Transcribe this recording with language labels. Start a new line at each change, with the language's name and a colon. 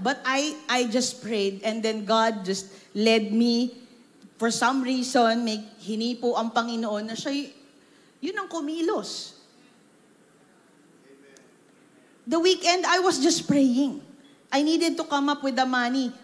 English: But I just prayed and then God just led me. For some reason,
Filipino: may hinipo ang Panginoon na siya, yun ang kumilos.
English: The weekend, I was just praying. I needed to come up with the money.